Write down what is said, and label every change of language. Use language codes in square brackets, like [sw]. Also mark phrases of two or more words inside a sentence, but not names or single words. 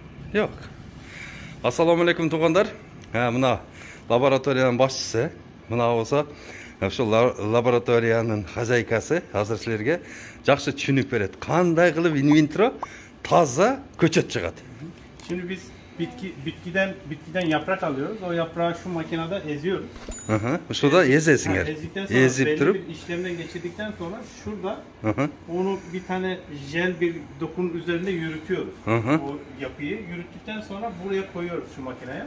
[tr] Yok. [ar] السلام عليكم туғандар. [ky] Мына лабораторияның басшысы. Мына болса, ошо лабораторияның хозяйкасы азыр силерге жакшы түшүнүк берет. Кандай кылып инвитро таза көчөт чыгат. [tr] Şimdi biz bitkiden yaprak alıyoruz. O yaprağı şu makinede eziyoruz. Şurada ezesin yani. Ezdikten sonra belli durup bir işlemden geçirdikten sonra şurada onu bir tane jel bir dokunun üzerinde yürütüyoruz. O yapıyı yürüttükten sonra buraya koyuyoruz şu makineye.